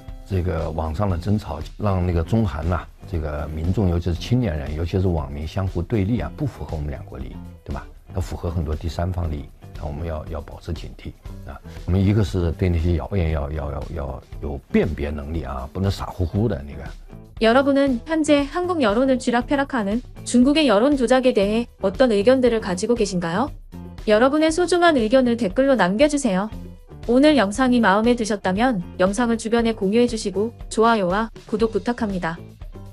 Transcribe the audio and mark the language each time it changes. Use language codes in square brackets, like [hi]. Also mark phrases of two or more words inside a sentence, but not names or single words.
[zh] 这个网上的争吵让那个中韩呐、这个民众，尤其是青年人，尤其是网民相互对立啊，不符合我们两国利益，对吧？它符合很多第三方利益，那我们要保持警惕啊。我们一个是对那些谣言要有辨别能力啊，不能傻乎乎的那个。 [ko] 여러분은 현재 한국 여론을 쥐락펴락하는 중국의 여론 조작에 대해 어떤 의견들을 가지고 계신가요? 여러분의 소중한 의견을 댓글로 남겨주세요. 오늘 영상이 마음에 드셨다면 영상을 주변에 공유해주시고 좋아요와 구독 부탁합니다.